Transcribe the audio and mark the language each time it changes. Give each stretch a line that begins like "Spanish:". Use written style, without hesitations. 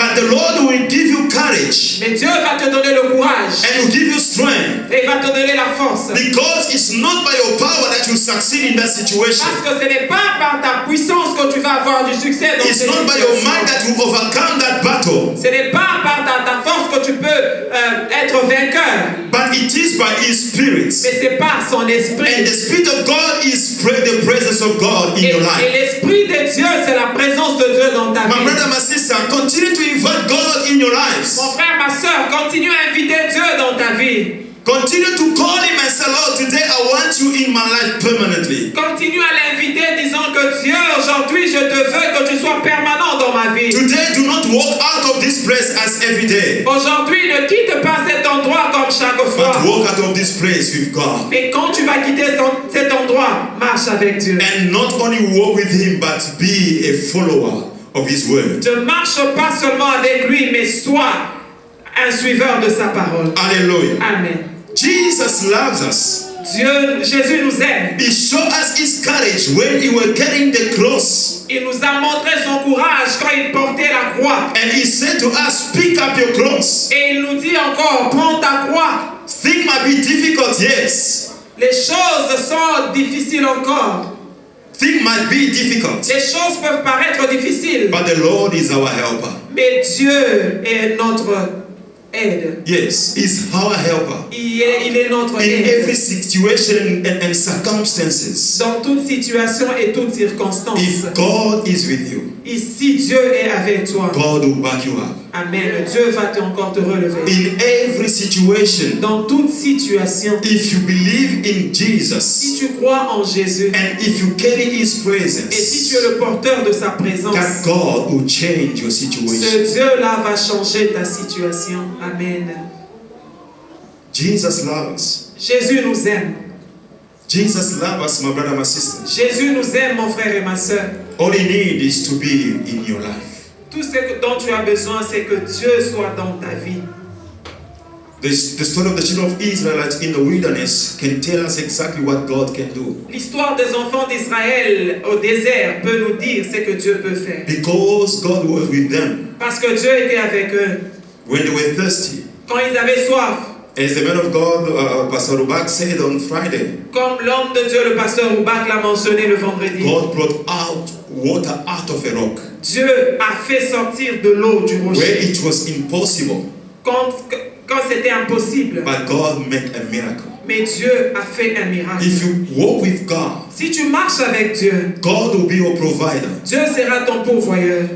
English: But the Lord will give you courage
French: Mais Dieu va te donner le courage
English: and will give you strength.
French: et va te donner la force.
English: Because it's not by your power that you succeed in that situation.
French: Parce que ce n'est pas par ta puissance que tu vas avoir du succès dans
English: It's
French: cette
English: not by your
French: situation.
English: mind that you overcome that battle.
French: Ce n'est pas par ta force que tu peux être vainqueur.
English: But it is by His Spirit.
French: Mais c'est par son
English: And
French: esprit.
English: the Spirit of God is the presence of God in
French: Et
English: your life.
French: l'esprit de Dieu, c'est la présence de Dieu dans ta
English: My
French: vie.
English: brother, my sister, continue to invite God in your lives.
French: Mon frère, ma soeur, continue à inviter Dieu dans ta vie.
English: Continue to call Him and say, Lord, today I want you in my life permanently.
French: Continue à l'inviter disant que Dieu, aujourd'hui, je te veux que tu sois permanent dans ma vie.
English: Today, do not walk out of this place as every day,
French: Aujourd'hui, ne quitte pas cet endroit comme chaque
English: but
French: fois.
English: walk out of this place with God.
French: Mais quand tu vas quitter cet endroit, marche avec Dieu.
English: And not only walk with Him, but be a follower of His word.
French: Ne marche pas seulement avec lui, mais sois un suiveur de sa parole.
English: Hallelujah. Amen. Jesus loves us.
French: Jésus nous aime.
English: He showed us His courage when He was carrying the cross.
French: Il nous a montré son courage quand il portait la croix.
English: And He said to us, pick up your cross.
French: Et il nous dit encore, prends ta croix.
English: Things might be difficult, yes.
French: Les choses sont difficiles encore.
English: Things might be difficult.
French: Les choses peuvent paraître difficiles.
English: But the Lord is our helper.
French: Mais Dieu est notre aide.
English: Yes, He's our helper.
French: Il est notre
English: In
French: aide.
English: every situation and circumstances.
French: Dans toute situation et toute circonstance.
English: If God is with you,
French: Et si Dieu est avec toi,
English: God will back you up.
French: Amen. Dieu va encore te relever.
English: In every situation,
French: Dans toute situation,
English: if you believe in
French: si
English: Jesus
French: tu crois en Jésus
English: and if you carry His
French: et si tu es
English: presence,
French: le porteur de sa présence,
English: that God will change your situation.
French: ce Dieu-là va changer ta situation. Amen.
English: Jesus loves us.
French: Jésus nous aime.
English: Jesus loves us, my brother, my sister.
French: Jésus nous aime, mon frère et ma soeur.
English: All He needs is to be in your life.
French: Tout ce dont tu as besoin, c'est que Dieu soit dans ta vie.
English: The story of the children of Israel in the wilderness can tell us exactly what God can do.
French: L'histoire des enfants d'Israël au désert peut nous dire ce que Dieu peut faire.
English: Because God was with them
French: Parce que Dieu était avec eux.
English: when they were thirsty.
French: Quand ils avaient soif,
English: As the man of God, Pastor Rubak, said on Friday,
French: comme l'homme de Dieu, le pasteur Oubak l'a mentionné le vendredi,
English: God brought out water out of a rock
French: Dieu a fait sortir de l'eau du
English: where
French: rocher.
English: it was impossible,
French: Quand c'était impossible,
English: but God made a miracle.
French: mais Dieu a fait un miracle.
English: If you walk with God,
French: Si tu marches avec Dieu,
English: God will be your provider.
French: Dieu sera ton pourvoyeur.